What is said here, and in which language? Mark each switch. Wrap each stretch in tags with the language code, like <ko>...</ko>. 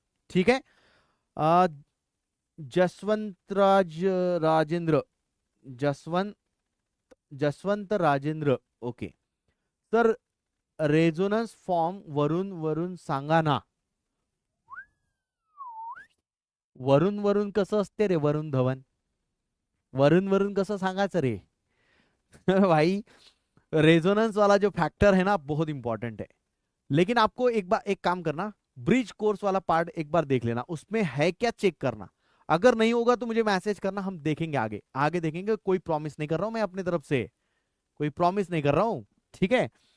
<hi>ठीक है। आ, Jaswant Rajendra, Jaswant Jaswant Rajendra, okay sir.</hi> <mr>Resonance form वरून वरून सांगा ना। वरून वरून कसं असते रे, वरुण धवन, वरून वरून कसं सांगायचं रे।</mr> <hi>भाई रेजोनेंस वाला जो फैक्टर है ना बहुत इंपॉर्टेंट है। लेकिन आपको एक बार एक काम करना, ब्रिज कोर्स वाला पार्ट एक बार देख लेना, उसमें है क्या चेक करना। अगर नहीं होगा तो मुझे मैसेज करना, हम देखेंगे आगे, आगे देखेंगे। कोई प्रॉमिस नहीं कर रहा हूं मैं अपनी तरफ से, कोई प्रॉमिस नहीं कर रहा हूं, ठीक है।</hi>